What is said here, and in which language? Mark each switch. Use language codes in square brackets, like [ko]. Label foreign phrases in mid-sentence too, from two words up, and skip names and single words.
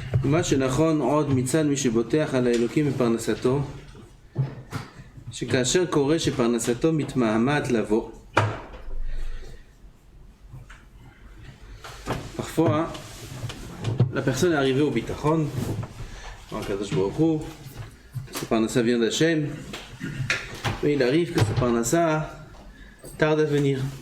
[he] מה שנכון עוד מצד מי שבוטח על האלוקים בפרנסתו, שכאשר קורה שפרנסתו מתמהמת לבוא, [fr] parfois la personne est arrivée au bitachon, en [he] קדוש ברוך הוא, [fr] que sa parnassa vient d'Hachem, mais il arrive que sa parnassa tarde à venir.